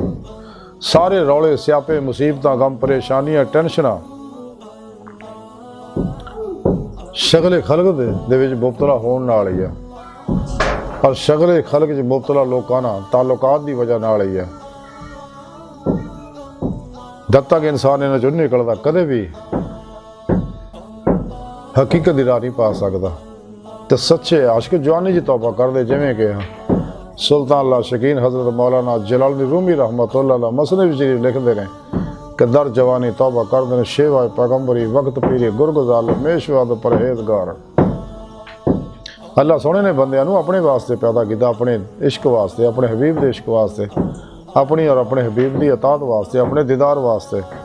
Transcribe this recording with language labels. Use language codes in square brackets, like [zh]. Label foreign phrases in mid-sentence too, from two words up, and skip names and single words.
[pa] سارے رولے سیاپے مصیبتاں غم پریشانیاں ٹینشناں شغلے خلق دے وچ مبتلا ہونے نال ہی ہے اور شغلے خلق چ مبتلا لوکاں نال تعلقات کی وجہ نال ہی ہے. جب تک انسان اِنہاں چوں نکلدا کدے بھی حقیقت دی راہ نہیں پا سکدا. تو سچے عاشق جوانی جی توبہ کردے، جیویں کہ سلطان اللہ شکین حضرت مولانا جلال‌الدین رومی رحمت‌اللہ مثنوی شریف لکھتے ہیں کہ [fa] در جوانی توبه کر دنے شیوه پیغمبری وقت پیرے گرگذار میشود پرهیزگار. [pa] اللہ سوہنے نے بندیاں نوں اپنے واسطے پیدا کیا، اپنے عشق واسطے، اپنے حبیب کے عشق واسطے، اپنی اور اپنے حبیب کی اطاعت واسطے، اپنے دیدار واسطے.